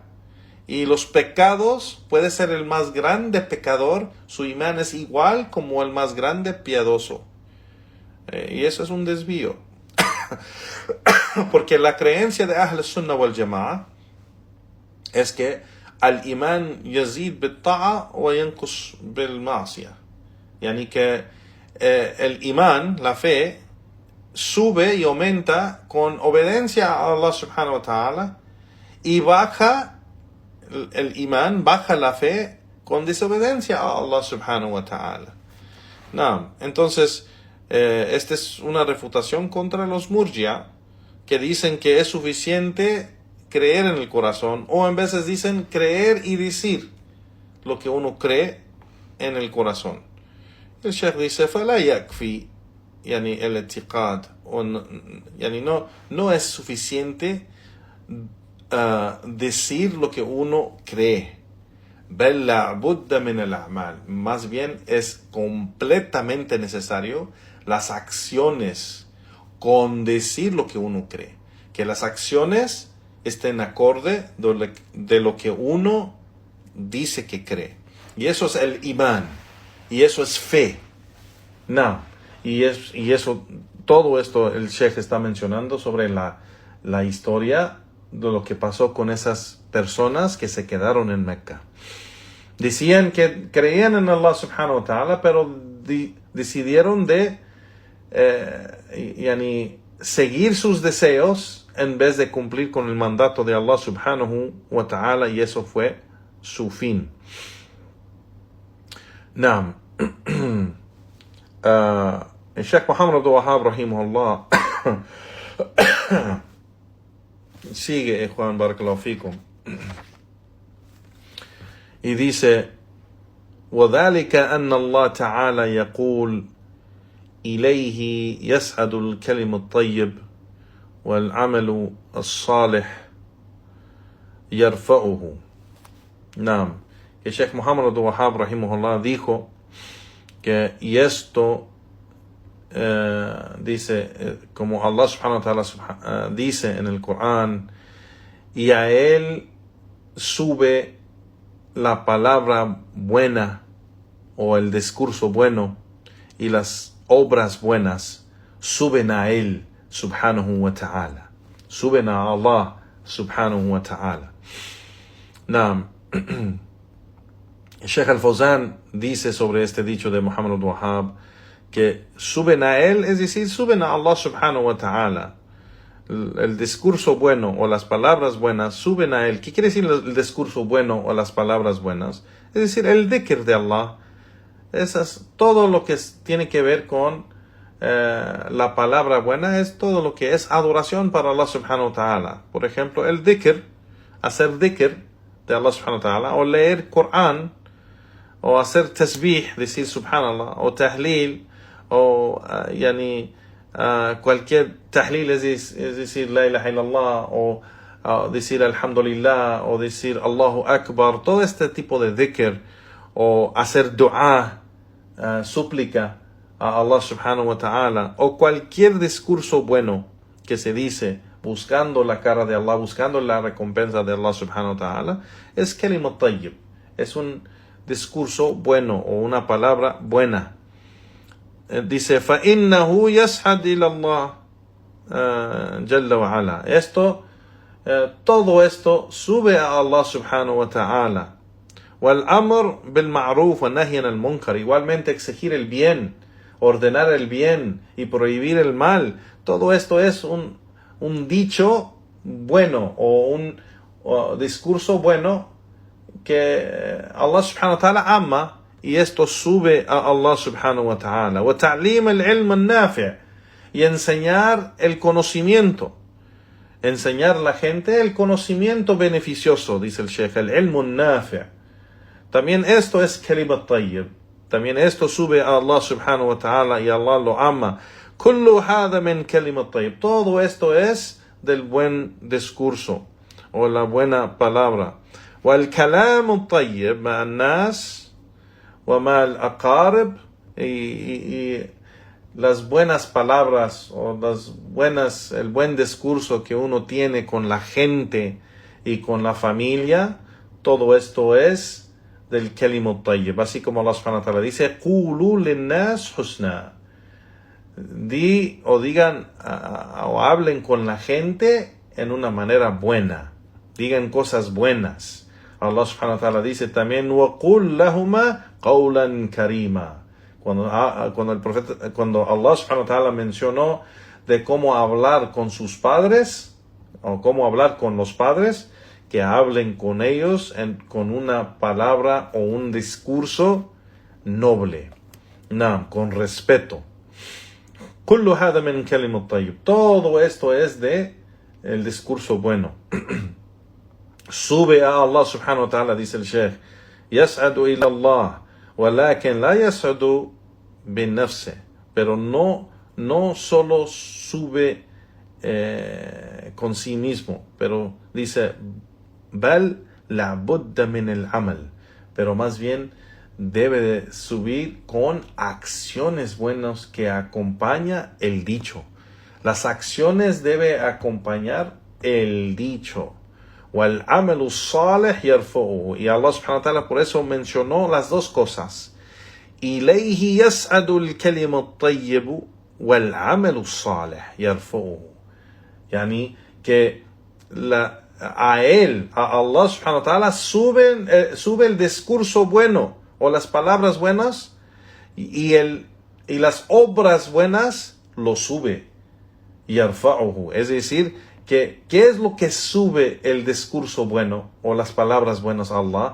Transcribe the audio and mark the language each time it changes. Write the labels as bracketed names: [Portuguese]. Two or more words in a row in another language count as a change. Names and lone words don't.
[Spanish] Y los pecados, puede ser el más grande pecador, su imán es igual como el más grande piadoso. Y eso es un desvío. Porque la creencia de [Arabic] أهل السنة والجماعة [Spanish] es que [Arabic] الإيمان يزيد بالطاعة وينقص بالمعصية. [Spanish] Yani que el imán, la fe, sube y aumenta con obediencia a [Arabic] الله سبحانه وتعالى [Spanish] y baja el imán, baja la fe con desobediencia a [Arabic] الله سبحانه وتعالى. [Spanish] Entonces, esta es una refutación contra los murji'a, que dicen que es suficiente creer en el corazón, o en veces dicen creer y decir lo que uno cree en el corazón. El Sheikh dice, [Arabic] فَلَا يَكْفِي يعني الاعتقاد يعني [Spanish] no es suficiente decir lo que uno cree. [Arabic] بل لابد من الأعمال. [Spanish] Más bien es completamente necesario las acciones con decir lo que uno cree. Que las acciones estén acorde de lo que uno dice que cree. Y eso es el imán. Y eso es fe. Y eso, todo esto el Sheikh está mencionando sobre la historia de lo que pasó con esas personas que se quedaron en Mecca. Decían que creían en [Arabic] الله سبحانه وتعالى, [Spanish] pero decidieron de seguir sus deseos en vez de cumplir con el mandato de [Arabic] الله سبحانه وتعالى, [Spanish] y eso fue su fin. El Sheikh Muhammad Abdul Wahhab rahimahullah sigue, Juan, [Arabic] بارك الله فيكم, [Spanish] y dice, [Arabic] وذلك أن الله تعالى يقول إليه يسعد الكلم الطيب والعمل الصالح يرفعه. [Spanish] El Sheikh Muhammad Abdul Wahhab rahimahullah dijo que esto dice, como [Arabic] الله سبحانه وتعالى [Spanish] dice en el Corán, y a él sube la palabra buena o el discurso bueno y las obras buenas suben a Él [Arabic] سبحانه وتعالى. [Spanish] Suben a [Arabic] الله سبحانه وتعالى. [Spanish] Sheikh Al-Fawzan dice sobre este dicho de Muhammad al-Wahhab que suben a Él, es decir, suben a [Arabic] الله سبحانه وتعالى. [Spanish] El discurso bueno o las palabras buenas suben a Él. ¿Qué quiere decir el discurso bueno o las palabras buenas? Es decir, el dhikr de Allah. Todo lo que tiene que ver con la palabra buena es todo lo que es adoración para [Arabic] الله سبحانه وتعالى. [Spanish] Por ejemplo, el dhikr, hacer dhikr de [Arabic] الله سبحانه وتعالى, [Spanish] o leer Corán, o hacer tasbih, decir subhanallah, o tahlil, o cualquier tahlil, es decir [Arabic] لا إله إلا الله, [Spanish] o decir alhamdulillah, o decir [Arabic] الله أكبر, [Spanish] todo este tipo de dhikr, o hacer dua, súplica a [Arabic] الله سبحانه وتعالى, [Spanish] o cualquier discurso bueno que se dice buscando la cara de Allah, buscando la recompensa de [Arabic] الله سبحانه وتعالى, [Spanish] es [Arabic] كلمة طيب, [Spanish] es un discurso bueno o una palabra buena. Dice [Arabic] فَإِنَّهُ يَسْحَدْ إِلَى اللَّهِ جَلَّ وَعَلَى. [Spanish] Todo esto sube a [Arabic] الله سبحانه وتعالى. وَالْأَمْرُ بِالْمَعْرُوفِ وَالنَّهْيِ عَنِ الْمُنكَرِ. [Spanish] Igualmente exigir el bien, ordenar el bien y prohibir el mal. Todo esto es un dicho bueno o un discurso bueno que [Arabic] الله سبحانه وتعالى [Spanish] ama, y esto sube a [Arabic] الله سبحانه وتعالى. وَتَعْلِيمَ الْعِلْمَ النَّافِعِ. [Spanish] Y enseñar el conocimiento. Enseñar a la gente el conocimiento beneficioso, dice el Sheikh, el [Arabic] علم نافع'. [Spanish] También esto es [Arabic] كلمة طيب. [Spanish] También esto sube a [Arabic] الله سبحانه وتعالى [Spanish] y Allah lo ama. [Arabic] كل هذا من كلمة طيب. [Spanish] Todo esto es del buen discurso o la buena palabra. [Arabic] والكلام طيب مع الناس ومع الأقارب. [Spanish] Y las buenas palabras o el buen discurso que uno tiene con la gente y con la familia, todo esto es del [Arabic] كلمة طيب. [Spanish] Así como [Arabic] الله سبحانه وتعالى [Spanish] dice, [Arabic] قولوا للناس حسنا. [Spanish] Digan o hablen con la gente en una manera buena. Digan cosas buenas. [Arabic] الله سبحانه وتعالى [Spanish] dice también, [Arabic] وَقُلْ لَهُمَا قَوْلًا كَرِيمًا. [Spanish] Cuando [Arabic] الله سبحانه وتعالى [Spanish] mencionó de cómo hablar con sus padres, o cómo hablar con los padres, que hablen con ellos con una palabra o un discurso noble, con respeto. [Arabic] كل هذا من كلمة طيب. [Spanish] Todo esto es de el discurso bueno. Sube a [Arabic] الله سبحانه وتعالى, [Spanish] dice el Sheikh, [Arabic] يسعد إلى الله ولكن لا يسعد بالنفس. [Spanish] Pero no solo sube con sí mismo, pero dice [Arabic] بل لابد من العمل. [Spanish] Pero más bien debe de subir con acciones buenas que acompaña el dicho. Las acciones debe acompañar el dicho. [Arabic] وَالْعَمَلُ الصَّالِحِ يَرْفَعُهُ. [Spanish] Y [Arabic] الله سبحانه وتعالى [Spanish] por eso mencionó las dos cosas. [Arabic] إِلَيْهِ يَسْعَدُ الْكَلِمُ الطَّيِّبُ وَالْعَمَلُ الصَّالِحِ يَرْفَعُهُ. [Spanish] Yani que a él, a [Arabic] الله سبحانه وتعالى, [Spanish] sube el discurso bueno o las palabras buenas, y las obras buenas lo sube. Yarfa'uhu. Es decir, ¿qué es lo que sube el discurso bueno o las palabras buenas a Allah?